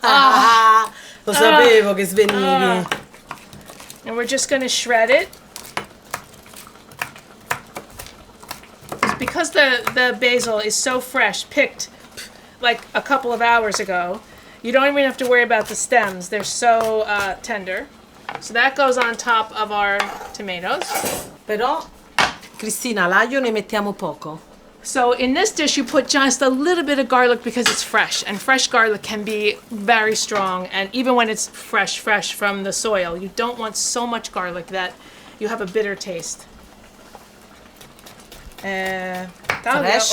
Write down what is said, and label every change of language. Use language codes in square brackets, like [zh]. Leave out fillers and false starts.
[it] Ah, lo sapevo che svenivi. [en] And we're just going to shred it. Because the basil is so fresh, picked like a couple of hours ago, you don't even have to worry about the stems. They're so tender. So that goes on top of our tomatoes. [it] Però, Cristina, l'aglio ne mettiamo poco. [en] So in this dish, you put just a little bit of garlic because it's fresh. And fresh garlic can be very strong. And even when it's fresh from the soil, you don't want so much garlic that you have a bitter taste. [it] Taglia [en] Fresh.